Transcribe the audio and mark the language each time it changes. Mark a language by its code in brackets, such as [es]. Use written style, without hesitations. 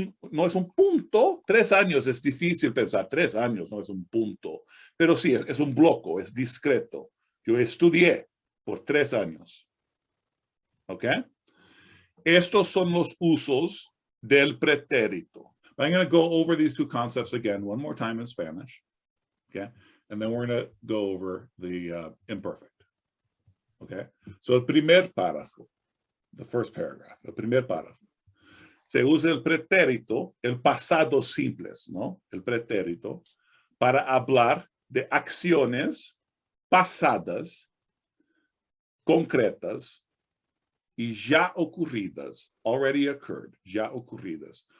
[es] No es un punto. 3 años es difícil pensar. 3 años no es un punto. Pero sí, es un bloque, es discreto. Yo estudié por 3 años. ¿Ok? Estos son los usos del pretérito. [en] I'm going to go over these two concepts again one more time in Spanish. Okay? And then we're going to go over the imperfect. Okay? [es] So el primer párrafo, [en] the first paragraph, [es] el primer párrafo. Se usa el pretérito, el pasado simples, ¿no? El pretérito, para hablar de acciones pasadas, concretas y ya ocurridas, [en] already occurred, [es] ya ocurridas.